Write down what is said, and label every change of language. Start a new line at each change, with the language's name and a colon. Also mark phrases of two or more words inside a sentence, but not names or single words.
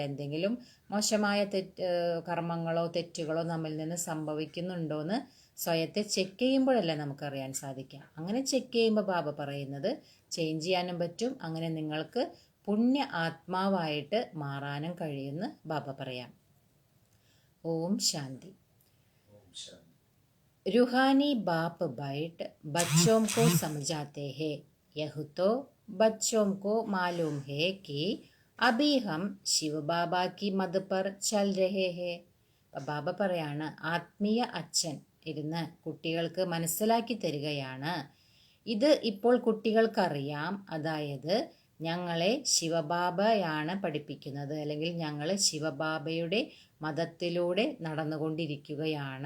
Malayalam: എന്തെങ്കിലും മോശമായ കർമ്മങ്ങളോ തെറ്റുകളോ നമ്മിൽ നിന്ന് സംഭവിക്കുന്നുണ്ടോയെന്ന് സ്വയത്തെ ചെക്ക് ചെയ്യുമ്പോഴല്ലേ നമുക്കറിയാൻ സാധിക്കുക. അങ്ങനെ ചെക്ക് ചെയ്യുമ്പോൾ ബാബ പറയുന്നത് ചേഞ്ച് ചെയ്യാനും പറ്റും, അങ്ങനെ നിങ്ങൾക്ക് പുണ്യ ആത്മാവായിട്ട് മാറാനും കഴിയുമെന്ന് ബാബ പറയാം. ഓം ശാന്തി.
Hindi: रूहानी बाप बैठ बच्चों को समझाते हैं, यह तो बच्चों को मालूम है कि अभी हम शिव बाबा की मद पर चल रहे हैं.
Malayalam: ബാബ പറയാണ്, ആത്മീയ അച്ഛൻ ഇരുന്ന് കുട്ടികൾക്ക് മനസ്സിലാക്കി തരികയാണ്, ഇത് ഇപ്പോൾ കുട്ടികൾക്കറിയാം, അതായത് ഞങ്ങളെ ശിവബാബയാണ് പഠിപ്പിക്കുന്നത്, അല്ലെങ്കിൽ ഞങ്ങൾ ശിവബാബയുടെ മതത്തിലൂടെ നടന്നുകൊണ്ടിരിക്കുകയാണ്.